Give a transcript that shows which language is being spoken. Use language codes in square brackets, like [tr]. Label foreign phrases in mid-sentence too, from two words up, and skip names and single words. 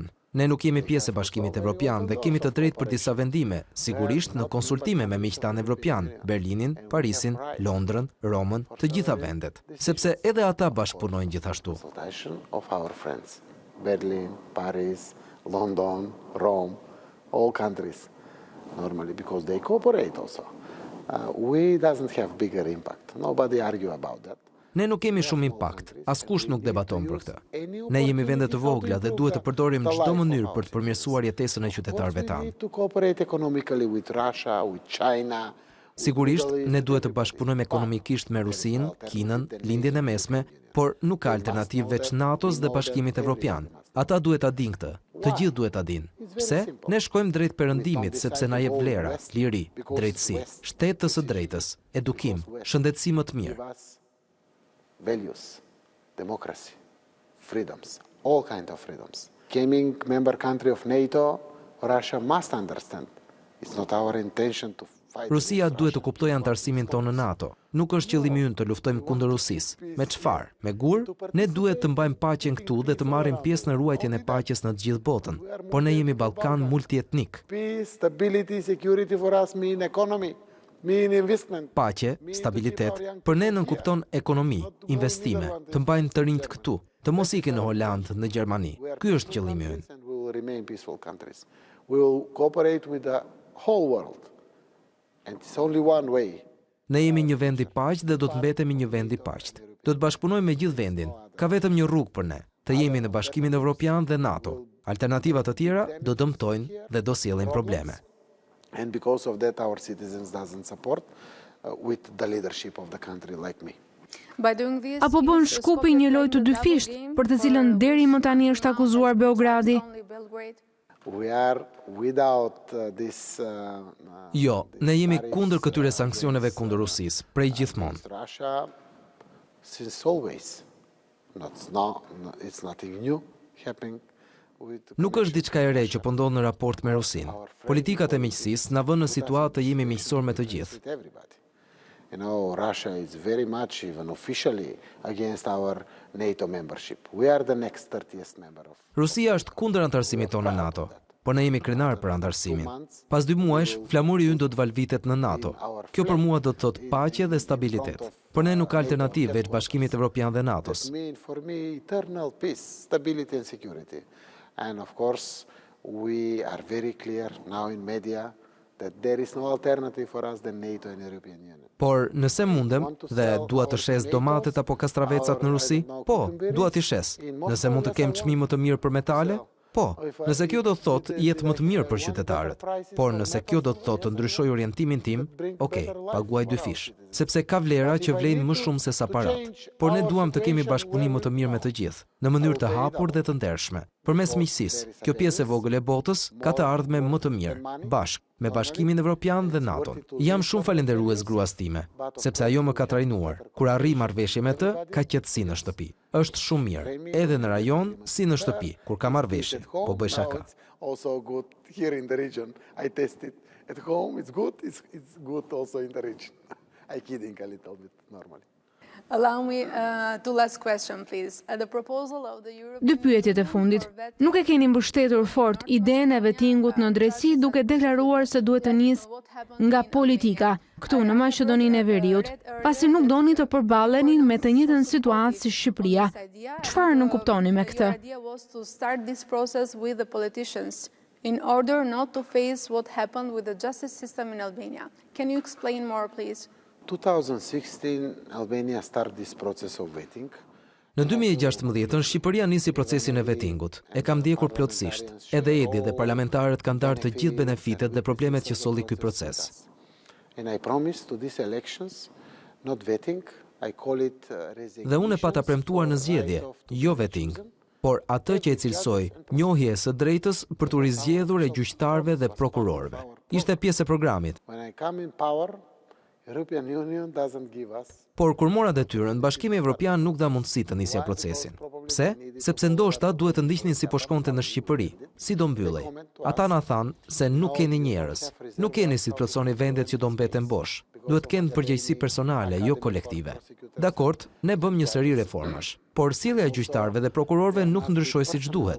[sq] Ne nuk jemi pjesë e Bashkimit Evropian dhe kemi të drejtë për disa vendime, sigurisht në konsultime me miqtanë evropian, Berlinin, Parisin, Londrën, Romën, të gjitha vendet, sepse edhe ata bashkëpunojnë gjithashtu. [en] Berlin, Paris, London, Rome, all countries, normally, because they cooperate also. We doesn't have bigger impact. Nobody argue about that. [sq] Ne nuk kemi shumë impakt, askush nuk debaton për këtë. Ne jemi vende të vogla dhe duhet të përdorim çdo mënyrë për të përmirësuar jetesën e qytetarëve tanë. Sigurisht, ne duhet të bashkëpunojmë ekonomikisht me Rusinë, Kinën, Lindjen e Mesme, por nuk ka alternativë veç NATO-s dhe Bashkimit Evropian. Ata duhet ta dinë këtë. Të gjithë duhet ta dinë. Pse? Ne shkojmë drejt perëndimit sepse na jep vlera, liri, drejtësi, shtet të së drejtës, edukim, shëndetësi më të mirë. [en] Values, democracy, freedoms, all kinds of freedoms. Becoming member country of NATO, Russia must understand. It's not our intention to fight. [sq] Rusia duhet të kuptojë antarësimin tonë në NATO. Nuk është qëllimi ynë të luftojmë kundër Rusisë. Me çfarë? Me gur? Ne duhet të mbajmë paqen këtu dhe të marrim pjesë në ruajtjen e paqes në të gjithë botën. Por ne jemi Ballkan multietnik. [en] Peace, stability, security for us mean economy. [sq] Paqe, stabilitet, për ne nënkupton ekonomi, investime, të mbajnë të rinjt këtu, të mos ikin në Holandë, në Gjermani. Ky është qëllimi ynë. Ne jemi një vend i paqë dhe do të mbetemi një vend i paqët. Do të bashkëpunojmë me gjithë vendin. Ka vetëm një rrugë për ne, të jemi në Bashkimin Evropian dhe NATO. Alternativat të tjera do dëmtojnë dhe do sjellin probleme. [en] And because of that, our citizens doesn't support with the leadership of the country like me. [sq] Apo bën Shkupi një lojë të dyfisht, për të cilën deri më tani është akuzuar Beogradi? [en] We are without this. [sq] Jo, ne jemi kundër këtyre sanksioneve kundër Rusisë, prej gjithmonë. [en] Russia, since always, it's nothing new happening. [sq] Nuk është diçka e re që po ndodh në raport me Rusinë. Politikat e miqësisë na vënë në situatë të jemi miqësor me të gjithë. [en] Russia is very much even officially against our NATO membership. We are the next 30th member of. [sq] Rusia është kundër antarësimit tonë në NATO, por ne jemi krenar për antarësimin. Pas 2 muajsh, flamuri ynë do të valvitet në NATO. Kjo për mua do të thotë paqe dhe stabilitet. Por ne nuk ka alternativë veç Bashkimit Evropian dhe NATO-s. [en] For me, eternal peace, stability and security. And of course, we are very clear now in media that there is no alternative for us than NATO and European Union. [sq] Por nëse mundem dhe dua të shes domatet apo kastravecat në Rusi, po, dua t'i shes. Nëse mund të kem çmime të mirë për metale, po, nëse kjo do të thotë jetë më të mirë për qytetarët. Por nëse kjo do të thotë të ndryshoj orientimin tim, okay, paguaj dyfish, sepse ka vlera që vlejnë më shumë se sa parat. Por ne duam të kemi bashkëpunim më të mirë me të gjithë, në mënyrë të hapur dhe të ndershme. Përmes miqësisë, kjo pjesë e vogël e botës ka të ardhme më të mirë, bashkë me Bashkimin Evropian dhe NATO-n. Jam shumë falenderues gruas time, sepse ajo më ka trajnuar. Kur arri marrëveshje me të, ka qetësi në shtëpi. Është shumë mirë, edhe në rajon si në shtëpi, kur ka marrëveshje, po bëj shaka. [en] Also good here in the region. I tested at home. It's good also in the region. I kidding a little bit normally. Allow me two last question, please. The proposal of the European. [sq] Dy pyetjet e fundit. Nuk e keni mbështetur fort idenë e vettingut në drejtësi duke deklaruar se duhet të nisë nga politika këtu në Maqedoninë e Veriut, pasi nuk doni të përballenin me të njëjtën situatë si Shqipëria. Çfarë nuk kuptoni me këtë? [en] The idea was to start this process with the politicians in order not to face what happened with the justice system in Albania. Can you explain more, please? 2016, Albania started this process of vetting. [sq] Në 2016, Shqipëria nisi procesin e vettingut. E kam ndjekur plotësisht. Edhe Edi dhe parlamentarët kanë darë të gjithë benefitet dhe problemet që solli ky proces. [en] And I promised to these elections, not vetting, I call it [sq] Dhe unë e pata premtuar në zgjedhje, jo vetting, por atë që e cilësoj njohje së drejtës për të rizgjedhur e gjyqtarëve dhe prokurorëve. Ishte pjesë e programit. [en] When I come in power, European Union doesn't give us. [sq] Por kur mora detyrën, Bashkimi Evropian nuk dha mundësi të nisja procesin. Pse? Sepse ndoshta duhet të ndiqnin si po shkonte në Shqipëri, si do mbyllej. Ata na thanë se nuk keni njerëz, nuk keni si të plotësoni vendet që do mbeten bosh. Duhet kenë përgjegjësi personale, jo kolektive. Dakord, ne bëm një seri reformash, por sjellja e gjyqtarëve dhe prokurorëve nuk ndryshoi siç duhet.